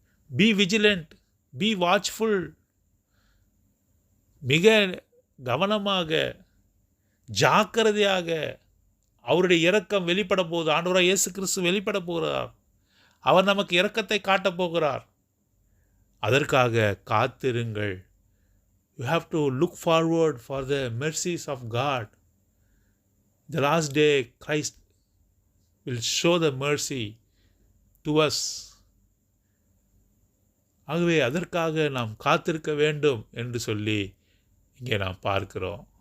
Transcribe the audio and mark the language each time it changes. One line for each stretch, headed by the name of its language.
English: Be vigilant, be watchful.
Tamil: மிக கவனமாக, ஜாக்கிரதையாக அவருடைய இரக்கம் வெளிப்பட போகுது. ஆண்டவராகிய இயேசு கிறிஸ்து வெளிப்பட போகிறார். அவர் நமக்கு இரக்கத்தை காட்டப் போகிறார். அதற்காக காத்திருங்கள்.
English: You have to look forward for the mercies of God. The last day Christ will show the mercy to us.
Tamil: ஆகவே அதற்காக நாம் காத்திருக்க வேண்டும் என்று சொல்லி இங்கே நாம் பார்க்கிறோம்.